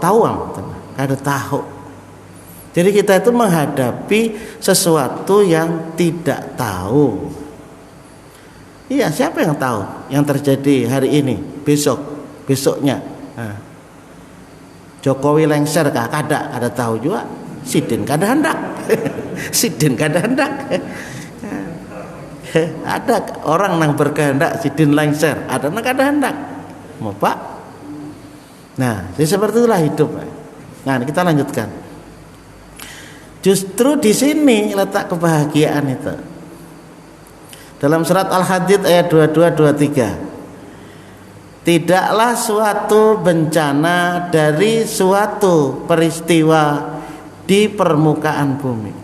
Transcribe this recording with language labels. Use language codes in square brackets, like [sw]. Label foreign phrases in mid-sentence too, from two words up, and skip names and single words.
[bjn] Kada tahu. [id] Jadi kita itu menghadapi sesuatu yang tidak tahu. Iya, siapa yang tahu yang terjadi hari ini, besoknya. Nah, Jokowi lengser kah? [bjn] Kada tahu juga. Sidin kada hendak. Ada orang yang berkehendak sidin lengser, ada yang kada hendak. [id] Mau Pak? Nah, jadi seperti itulah hidup. Nah, kita lanjutkan. Justru di sini letak kebahagiaan itu. Dalam surat Al-Hadid ayat 22-23. Tidaklah suatu bencana dari suatu peristiwa di permukaan bumi.